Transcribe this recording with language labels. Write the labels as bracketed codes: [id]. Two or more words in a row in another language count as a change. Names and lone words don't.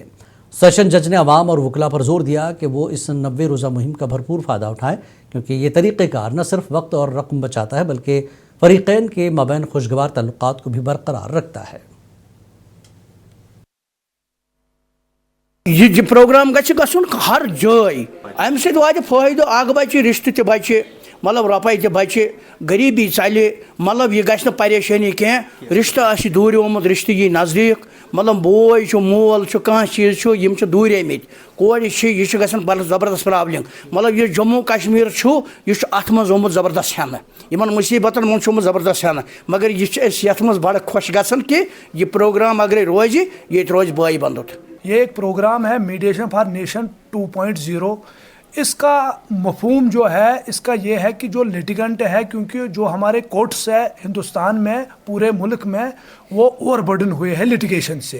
[ur] سیشن جج نے عوام اور وکلا پر زور دیا کہ وہ اس 90 روزہ مہم کا بھرپور فائدہ اٹھائیں، کیونکہ یہ طریقہ کار نہ صرف وقت اور رقم بچاتا ہے، بلکہ فریقین کے مابین خوشگوار تعلقات کو بھی برقرار رکھتا ہے. [ks] ये प्रोग्राम गछुन हर जाय, अमि सत वात फायदो, आग बचे, रिश्ते त बचे, मतलब रुपये त बचे, गरीबी चले, मतलब यह गछ परेशानी कह, रिश्ते आसि दूरियोमुत, रिश्ते यी नज़दीक, मतलब बोय मोल कह चीज़ यम दूर आमित, कोर यह गन बड़ ज़बरदस्त प्रॉब्लम। मतलब यह जम्मू कश्मीर यह अत मज आमुत ज़बरदस्त हेन, इन मुसीबतन मज ज़बरदस्त हेन, मगर यह मज बड़ खुश गन कि यह प्रोग्राम अगर रोज ये रोज बाई बंदुत। [ur] یہ ایک پروگرام ہے میڈیایشن فار نیشن 2.0. اس کا مفہوم جو ہے اس کا یہ ہے کہ جو لٹیگنٹ ہے، کیونکہ جو ہمارے کورٹس ہے ہندوستان میں، پورے ملک میں، وہ اوور برڈن ہوئے ہیں لٹیگیشن سے.